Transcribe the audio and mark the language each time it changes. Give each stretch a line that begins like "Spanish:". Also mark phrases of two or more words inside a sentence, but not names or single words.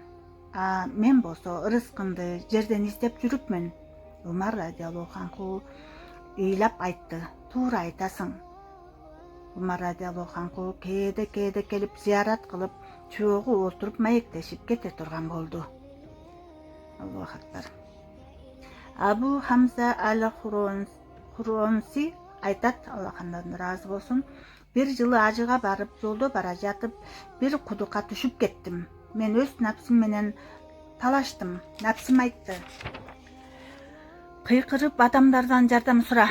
Kyrgyz: Мен болсо ырыскымды жерден издеп жүрүпмүн. Умар
Arabic: رضي الله عنه
Kyrgyz: ыйлап айтты: "Туура айтасың." Умар
Arabic: رضي الله عنه
Kyrgyz: кээде келип зиярат кылып, чоогу отуруп маектешип кете турган болду.
Arabic: الله أكبر.
Kyrgyz: Абу Хамза ал-Хуронси айтат, Аллах андан ыраазы болсун: "Бир жылы ажыга барып, жолдо бара жатып, бир кудукка түшүп кеттим. Мен өз напсым менен талаштым. Напсым айтты: кыйкырып адамдардан жардам сура.